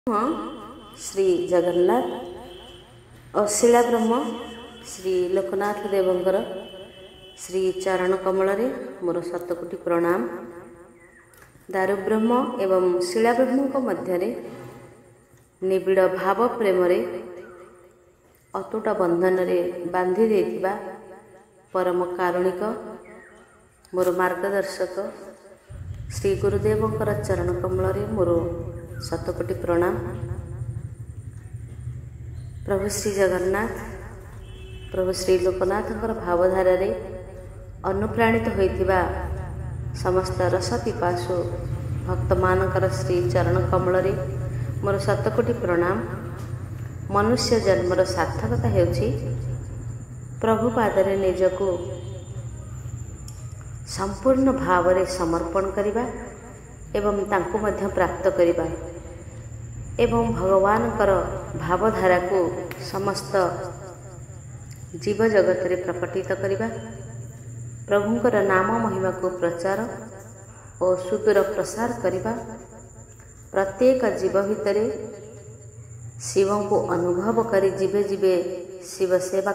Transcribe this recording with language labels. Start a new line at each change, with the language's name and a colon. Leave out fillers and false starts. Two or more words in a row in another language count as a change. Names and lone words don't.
Odia: ଶ୍ରୀ ଜଗନ୍ନାଥ ଔର ଶିଳା ବ୍ରହ୍ମ ଶ୍ରୀ ଲୋକନାଥ ଦେବଙ୍କର ଶ୍ରୀ ଚରଣ କମଳ ମୋର ଶତକୋଟି ପ୍ରଣାମ। ଦାରୁ ବ୍ରହ୍ମ ଏବଂ ଶିଳା ବ୍ରହ୍ମ ମଧ୍ୟ ନିବିଡ଼ ଭାବ ପ୍ରେମ ଅତୁଟ ବନ୍ଧନ ବାନ୍ଧି ଦେଥିବା ପରମ କାରୁଣିକ ମୋର ମାର୍ଗଦର୍ଶକ ଶ୍ରୀ ଗୁରୁଦେବଙ୍କର ଚରଣ କମଳ ମୋର ଶତକୋଟି ପ୍ରଣାମ। ପ୍ରଭୁ ଶ୍ରୀ ଜଗନ୍ନାଥ ପ୍ରଭୁ ଶ୍ରୀ ଲୋକନାଥଙ୍କର ଭାବଧାରା ଅନୁପ୍ରାଣିତ ହୋଇଥିବା ସମସ୍ତ ରସ ପିପାସୁ ଭକ୍ତ ମାନଙ୍କର ଶ୍ରୀ ଚରଣ କମଳ ମୋର ଶତକୋଟି ପ୍ରଣାମ। ମନୁଷ୍ୟ ଜନ୍ମର ସାର୍ଥକତା ହେଉଛି ପ୍ରଭୁ ପାଦରେ ନିଜକୁ ସମ୍ପୂର୍ଣ୍ଣ ଭାବ ସମର୍ପଣ କରିବା ଏବଂ ତାଙ୍କୁ ମଧ୍ୟ ପ୍ରାପ୍ତ କରିବା ଏବଂ ଭଗବାନଙ୍କର ଭାବଧାରା କୁ ସମସ୍ତ ଜୀବ ଜଗତ ରେ ପ୍ରକଟିତ କରିବା ପ୍ରଭୁଙ୍କର ନାମ ମହିମା କୁ ପ୍ରଚାର ଔର ସୁଦୂର ପ୍ରସାର କରିବା ପ୍ରତ୍ୟେକ ଜୀବ ଭିତରେ ଶିବ କୁ ଅନୁଭବ କରି ଜୀବେ ଜୀବେ ଶିବ ସେବା